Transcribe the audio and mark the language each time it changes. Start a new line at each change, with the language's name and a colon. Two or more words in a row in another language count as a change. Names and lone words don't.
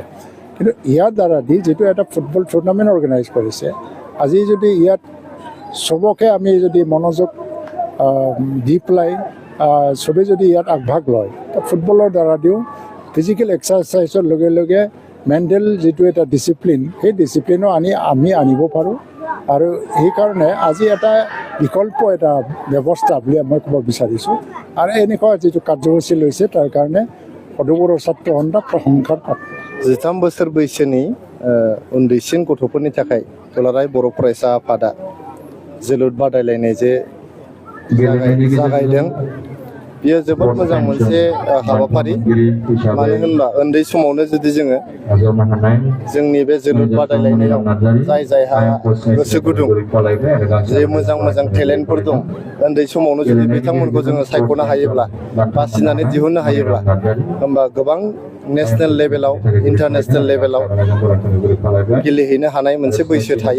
Assamese: কিন্তু ইয়াৰ দ্বাৰাদি যিটো এটা
English: football tournament organize
Assamese: কৰিছে, আজি যদি ইয়াত চবকে আমি যদি মনোযোগ দি পেলাই চবেই যদি ইয়াত আগভাগ লয়, ফুটবলৰ দ্বাৰাদিও
English: physical exercise
Assamese: লগে লগে মেণ্টেল যিটো এটা ডিচিপ্লিন, সেই ডিচিপ্লিনো আমি আনিব পাৰোঁ। আৰু সেইকাৰণে আজি এটা বিকল্প এটা ব্যৱস্থা বুলি মই ক'ব বিচাৰিছোঁ। আৰু এনেকুৱা যিটো কাৰ্যসূচী লৈছে তাৰ কাৰণে সৰু বড়ো ছাত্ৰ সন্থাক প্ৰশংসাৰ পাত্ৰ।
Bodo: 13 बोसोर बैसोनि उन्दैसिन गथ'फोरनि थाखाय दुलाराय बर' फरायसा आफादा जोलुर बादायलायनाय जे जागायदों, बियो जोबोद मोजां मोनसे हाबाफारि। मानो होनबा उन्दै समावनो जुदि जोङो जोंनि बे जोलुर बादायलायनायाव जायहा गोसो गुदुं, जे मोजां टेलेन्टफोर दं, उन्दै समावनो जुदि बिथांमोनखौ जोङो सायख'नो हायोब्ला, बासिनानै दिहुननो हायोब्ला, होमबा गोबां
English: national level international level
Bodo: गेलेहैनो हानाय मोनसे बैसो थायो।